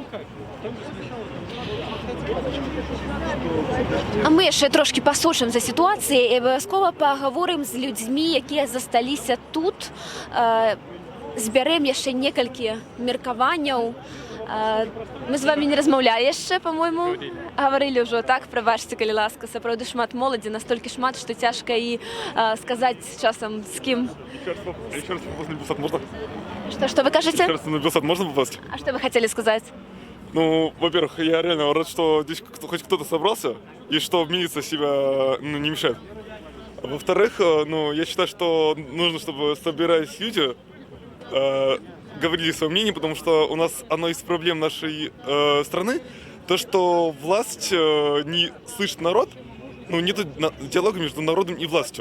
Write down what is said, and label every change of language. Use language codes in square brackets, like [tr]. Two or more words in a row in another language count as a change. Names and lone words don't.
[be] А мы яшчэ трошкі пасочым за сітуацыяй і абавязкова пагаворым з людзьмі, якія засталіся тут. Збярэм яшчэ некалькі меркаванняў. Мы з вами не размаўлялі яшчэ, па-мойму, гаварылі ўжо, так? Прабачце, калі ласка, сапраўды шмат моладзі, настолькі шмат, што цяжка і сказаць часам з кім. [ru] Еще раз попасть на Белсат можно? Что вы кажете? Еще раз на Белсат можно попасть? А что вы хотели сказать? Ну, во-первых, я реально рад, что здесь хоть кто-то собрался, и что милиция себя не мешает. Во-вторых, ну, я считаю, что нужно, чтобы собирались люди, говорили свое мнение, потому что у нас одна из проблем нашей страны, то, что власть не слышит народ, ну, нет диалога между народом и властью.